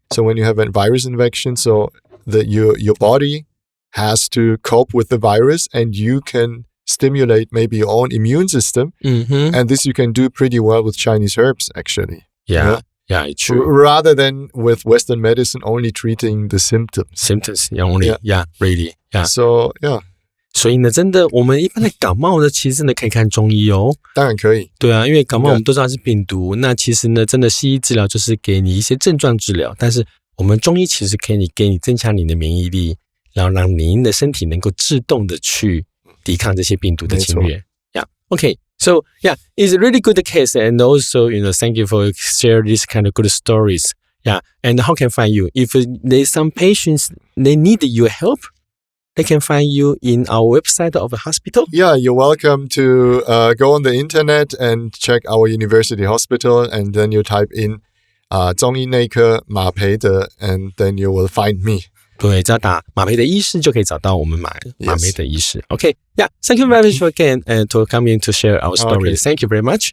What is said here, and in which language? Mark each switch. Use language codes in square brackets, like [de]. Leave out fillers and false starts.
[en] So when you have a virus infection, so your body has to cope with the virus, and you can stimulate maybe your own immune system, and this you can do pretty well with Chinese herbs, actually. Yeah, true. Rather than with Western medicine only treating the symptoms. Only, really. Yeah. So, yeah. [zh] 所以呢，真的，我们一般的感冒呢，其实真的可以看中医哦。当然可以。对啊，因为感冒我们都知道是病毒，那其实呢，真的西医治疗就是给你一些症状治疗，但是我们中医其实可以给你增强你的免疫力，然后让您的身体能够自动的去抵抗这些病毒的侵略。 [en] Yeah. Okay. So yeah, it's a really good case, and also thank you for share this kind of good stories. Yeah. And how can I find you? If there's some patients they need your help, they can find you in our website of the hospital. Yeah, you're welcome to go on the internet and check our university hospital, and then you type in 中医内科马培德 and then you will find me. [zh] 对，只要打马培德医师就可以找到我们马培德医师。 [en] Okay, yeah, thank you very much again and to coming to share our stories. Thank you very much.